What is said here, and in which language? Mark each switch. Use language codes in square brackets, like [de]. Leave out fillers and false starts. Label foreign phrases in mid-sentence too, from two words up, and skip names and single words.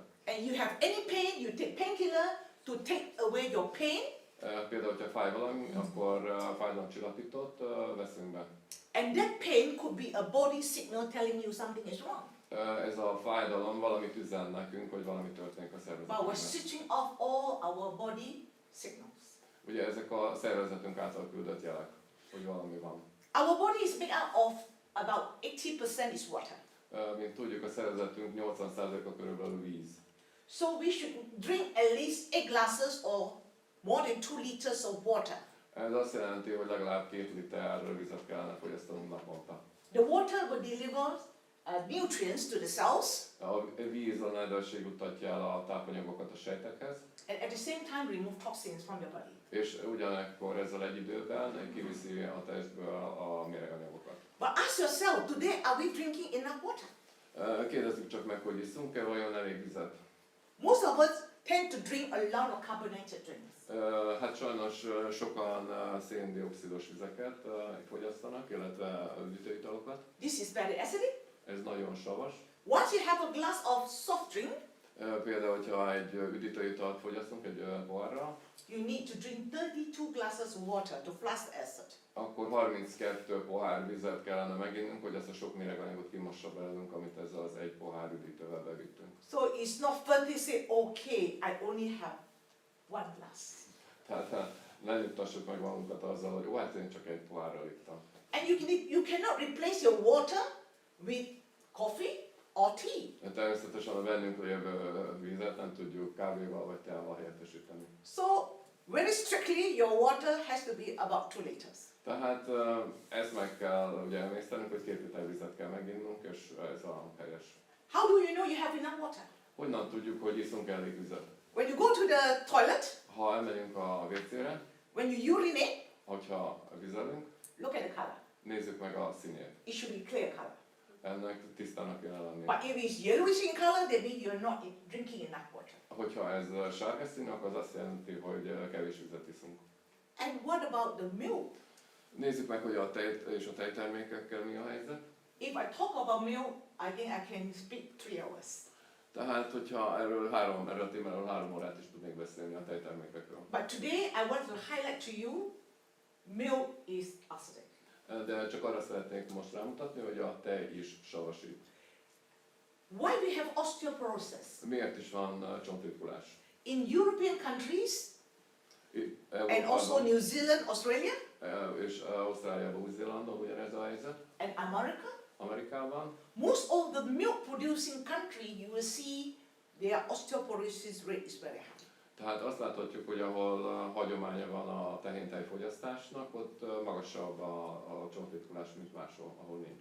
[en] And you have any pain, you take painkiller to take away your pain. [hu] Például, hogyha fáj valami, akkor fájdalomcsillapítót veszünk be. [en] And that pain could be a body signal telling you something is wrong. [hu] Ez a fájdalom valamit üzen nekünk, hogy valami történik a [en] But we're [hu] szervezetünkben. [en] switching off all our body signals. [hu] Ugye ezek a szervezetünk által küldött jelek, hogy valami van. [en] Our body is made up of about 80% is water. [hu] Mint tudjuk, a szervezetünk 80%-a körülbelül víz. [en] So we should drink at least 8 glasses or more than 2 liters of water. [hu] Ez azt jelenti, hogy legalább 2 liter vizet kellene fogyasztanunk naponta. [en] The water will deliver nutrients to the cells [hu] A víz a nedvesség juttatja el a tápanyagokat a sejtekhez, [en] and at the same time remove toxins from your body. [hu] és ugyanekkor ezzel egy időben kiviszi a testből a méreganyagokat. [en] But ask yourself, today are we drinking enough water? [hu] Kérdezzük csak meg, hogy iszunk-e vajon elég vizet? [en] Most of us tend to drink a lot of carbonated drinks. [hu] Hát sajnos sokan széndioxidos vizeket fogyasztanak, illetve üdítőitalokat. [en] This is very acidic. [hu] Ez nagyon savas. [en] Once you have a glass of soft drink, [hu] Például, hogyha egy üdítőitalt fogyasztunk egy poharra, [en] you need to drink 32 glasses of water to flush the acid. [hu] akkor 32 pohár vizet kellene meginnunk, hogy ezt a sok méreganyagot kimossa belőlünk, amit ezzel az egy pohár üdítővel bevittünk. [en] So it's not fun to say, okay, I only have 1 glass. [hu] Tehát ne nyugtassuk meg magunkat azzal, hogy hát én csak egy pohárral ittam. [en] And you cannot replace your water with coffee or tea. [hu] Természetesen a bennünk lévő vizet nem tudjuk kávéval vagy teával helyettesíteni. [en] So very strictly, your water has to be about 2 liters. [hu] Tehát ezt meg kell ugye emésztenünk, hogy 2 liter vizet kell meginnunk, és ez a helyes. [en] How do you know you have enough water? [hu] Honnan tudjuk, hogy iszunk elég vizet? [en] When you go to the toilet, [hu] Ha elmegyünk a WC-re, [en] when you urinate, [hu] hogyha vizelünk, [en] look at the color. [hu] nézzük meg a színét. [en] It should be clear color. [hu] Ennek tisztának kéne lenni. [en] But if it's yellowish in color, that means you're not drinking enough water. [hu] Hogyha ez sárga színű, akkor az azt jelenti, hogy kevés vizet iszunk. [en] And what about the milk? [hu] Nézzük meg, hogy a tej és a tejtermékekkel mi a helyzet. [en] If I talk about milk, I think I can speak 3 hours. [hu] Tehát, hogyha erről a témáról 3 órát is tudnék beszélni a tejtermékekről. [en] But today I want to highlight to you, milk is acidic. [hu] De csak arra szeretnék most rámutatni, hogy a tej is savasít. [en] Why we have osteoporosis? [hu] Miért is van csontritkulás? [en] In European countries, and also New Zealand, Australia, [hu] és Ausztráliában, Új-Zélandon ugyanez a helyzet. [en] and America, [hu] Amerikában. [en] most of the milk producing country, you will see their osteoporosis rate is very high. [hu] Tehát azt láthatjuk, hogy ahol hagyománya van a tehéntej fogyasztásnak, ott magasabb a csontritkulás, mint máshol, ahol nincs.